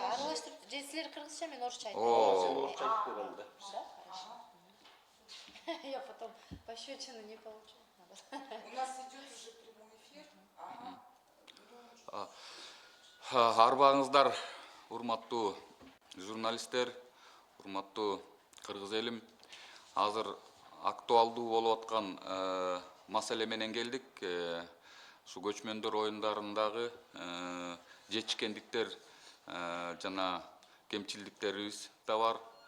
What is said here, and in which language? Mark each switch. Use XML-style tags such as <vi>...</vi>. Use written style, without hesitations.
<ky>аралаштырып, же силер кыргызча, мен орусча айтып. Сен орусча айтып берем да.</ky> <ru>Да, хорошо. Я потом пощечину не получу. У нас идет уже прямой эфир. Ага.</ru> <ky>Арбаңыздар, урматтуу журналисттер, урматтуу кыргыз элим. Азыр актуалдуу болуп аткан маселе менен келдик. Ушу көчмөндөр оюндарындагы жетишкендиктер жана кемчилдиктерибиз да бар.</ky>